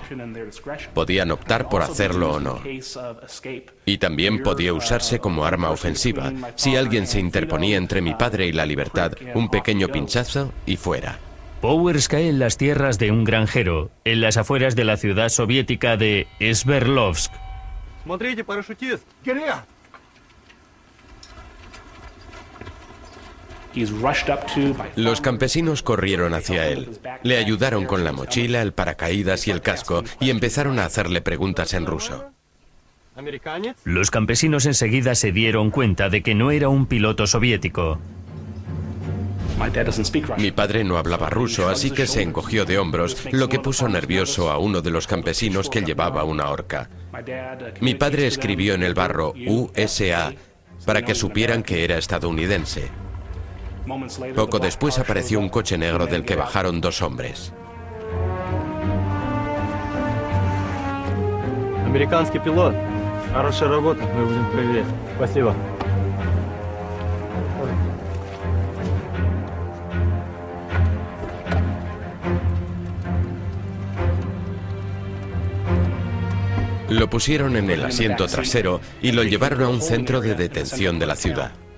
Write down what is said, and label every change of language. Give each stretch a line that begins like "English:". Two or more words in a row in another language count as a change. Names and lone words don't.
Spanish: Podían optar por hacerlo o no. Y también podía usarse como arma ofensiva. Si alguien se interponía entre mi padre y la libertad, un pequeño pinchazo y fuera. Powers cae en las tierras de un granjero, en las afueras de la ciudad soviética de Sverdlovsk.
Russian: Смотрите, парашютист! Кирилл!
Spanish: Los campesinos corrieron hacia él. Le ayudaron con la mochila, el paracaídas y el casco y empezaron a hacerle preguntas en ruso. Los campesinos enseguida se dieron cuenta de que no era un piloto soviético. Mi padre no hablaba ruso, así que se encogió de hombros, lo que puso nervioso a uno de los campesinos que llevaba una horca. Mi padre escribió en el barro USA para que supieran que era estadounidense. Poco después apareció un coche negro del que bajaron 2 hombres.
Russian: Американский пилот. Хорошая работа, мы будем проверять. Спасибо.
Spanish: Lo pusieron en el asiento trasero y lo llevaron a un centro de detención de la ciudad.